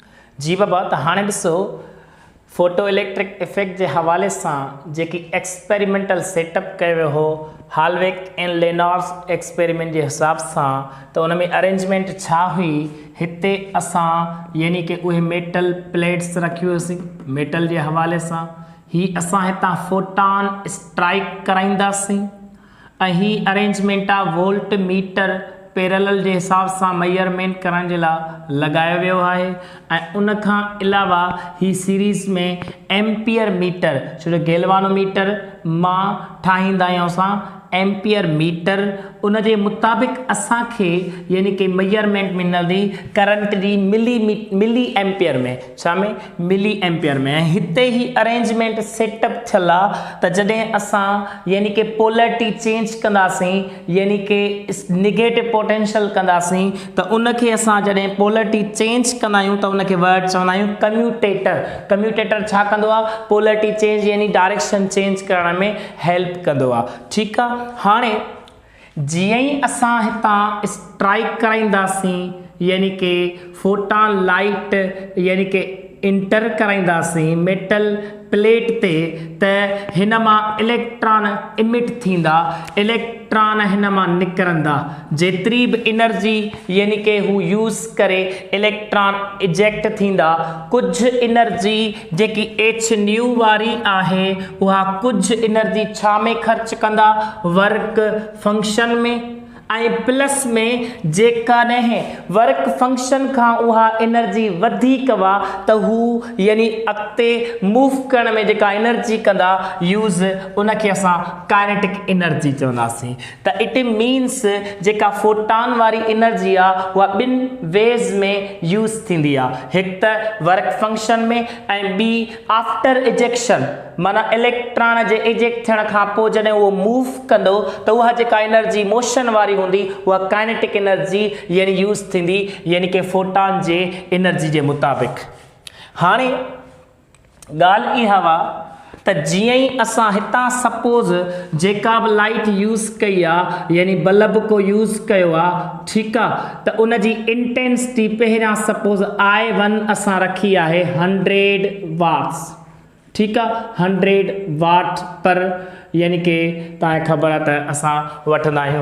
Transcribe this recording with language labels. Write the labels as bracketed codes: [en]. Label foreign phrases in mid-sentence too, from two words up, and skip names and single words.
[sd] जी बाबा, तो हाँ ॾिसो [en] photo electric effect [ur] के हवाले से [sd] जेकी [en] experimental setup [sd] कयो हो हालवेक एंड लेनॉर्स एक्सपेरिमेंट [ur] के हिसाब से, [sd] तो उनमें अरेंजमेंट छा हुई। हिते असां यानी कि उहे [en] metal plates [sd] रखी हुईसीं मेटल [ur] के हवाले से। [sd] ही असां हितां [en] photon strike [sd] कराईंदासीं ऐं ही अरेंजमेंट आ [en] volt meter parallel [ur] के हिसाब से [sd] मेजरमेंट करण जे लाइ लगायो वियो आहे। ऐं उन खां अलावा ही सीरीज़ में [en] ampere meter, [sd] छो जो गैल्वानोमीटर मां ठाहींदा आहियूं असां [en] ampere meter, [sd] उन जे मुताबिक़ असांखे यानी कि मेजरमेंट मिलंदी करंट जी [en] milli ampere [sd] में, छा में [en] milli ampere [sd] में। हिते ही [en] arrangement setup [sd] थियल आहे त जॾहिं असां यानी कि [en] polarity change [sd] कंदासीं यानी कि [en] negative potential [sd] कंदासीं, त उनखे असां जॾहिं [en] polarity change [sd] कंदा आहियूं त उनखे वर्ड चवंदा आहियूं कम्यूटेटर। कम्यूटेटर छा कंदो आहे, [en] polarity change [sd] यानी [en] direction change [sd] करण में हेल्प कंदो आहे। ठीकु आहे, हाणे जीअं ई असां हितां स्ट्राइक कराईंदासीं यानी कि [en] photon light [sd] यानी कि इंटर कराईंदासीं [en] metal plate [sd] ते, त हिन मां [en] electron emit [sd] थींदा, इलेक्ट्रॉन हिन मां निकिरंदा। जेतिरी बि एनर्जी यानी कि हू यूज़ करे [en] electron eject [sd] थींदा। कुछ एनर्जी जेकी एच न्यू वारी आहे उहा कुछ एनर्जी छा में ख़र्च कंदा, [en] work function [sd] में। ऐं प्लस में जेकॾहिं [en] work function [sd] खां उहा एनर्जी वधीक वा त हू यानी अॻिते मूव करण में जेका एनर्जी कंदा यूज़, उनखे असां [en] kinetic energy [sd] चवंदासीं। त [en] it means [sd] जेका फोटान वारी एनर्जी आहे उहा ॿिनि वेज़ में यूज़ थींदी आहे, हिकु त [en] work function [sd] में ऐं ॿी [en] after ejection, [sd] माना इलेक्ट्रॉन जे इजेक्ट थियण खां पोइ जॾहिं उहो मूव कंदो त उहा जेका एनर्जी मोशन वारी हूंदी उहा [en] kinetic energy [sd] यानी यूज़ थींदी यानी कि फोटान जे एनर्जी जे मुताबिक़। हाणे ॻाल्हि इहा हुआ त जीअं ई असां हितां सपोज़ जेका बि लाइट यूज़ कई आहे यानी बल्ब को यूज़ कयो आहे, ठीकु आहे, त उन जी इंटेंसिटी पहिरियां सपोज़ I1 असां रखी आहे 100 वाट्स, ठीकु आहे, 100 वाट पर यानी कि तव्हांखे ख़बर आहे त असां वठंदा आहियूं।